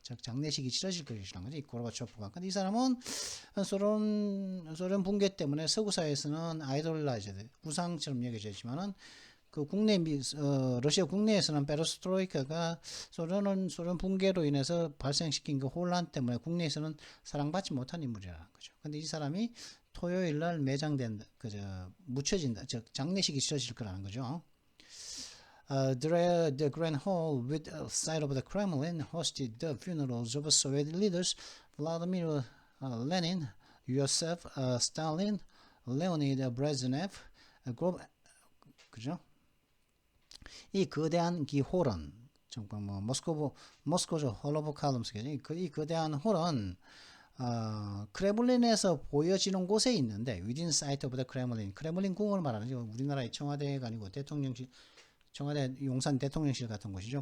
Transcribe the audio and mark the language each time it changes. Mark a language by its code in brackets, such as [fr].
[ko] 즉 장례식이 치러질 것이라는 거지, 고르바초프가. 근데 이 사람은 소련 붕괴 때문에 서구 사회에서는 아이돌라이즈드 우상처럼 여겨져 있지만은 그 러시아 국내에서는 페레스트로이카가 소련 붕괴로 인해서 발생시킨 그 혼란 때문에 국내에서는 사랑받지 못한 인물이라는 거죠. 근데 이 사람이 토요일 날 묻혀진다. 즉 장례식이 치러질 거라는 거죠. [en] The Grand Hall with site of the Kremlin hosted the funerals of Soviet leaders Vladimir Lenin, Yosef Stalin, Leonid Brezhnev, 그죠? [ko] 이 거대한 홀은 정말 뭐 모스코죠 홀로브 칼럼스겠죠. 이 거대한 홀은 크레물린에서 보여지는 곳에 있는데 [en] within sight of the Kremlin, [ko] 크레물린 궁을 말하는 거, 우리나라의 청와대가 아니고 대통령실, 청와대 용산 대통령실 같은 곳이죠.